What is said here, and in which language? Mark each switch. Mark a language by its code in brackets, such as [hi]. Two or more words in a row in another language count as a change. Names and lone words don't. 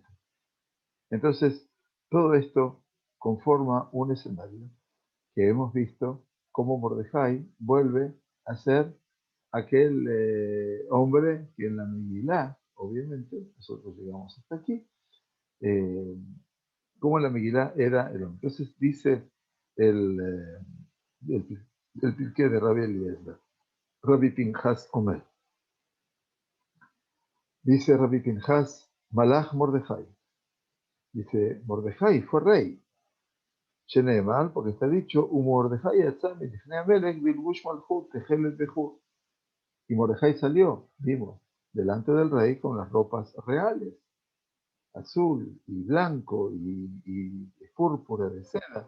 [es] Entonces, todo esto conforma un escenario que hemos visto cómo Mordejai vuelve a ser aquel hombre que en la Megilá, obviamente, nosotros llegamos hasta aquí, como la Megilá era el hombre. Entonces dice el Pirkei de Rabbi Eliezer, [he] רבי פנחס אומר. [es] Dice Rabbi Pinchas, [he] מלך מרדכי. [es] Dice, Mordejai fue rey. Sheneemal, porque está dicho, [he] מרדכי יצא לפני המלך בלבוש מלכות תכלת וחור. [es] Y Mordejai salió, vimos, delante del rey con las ropas reales, azul y blanco y púrpura de seda.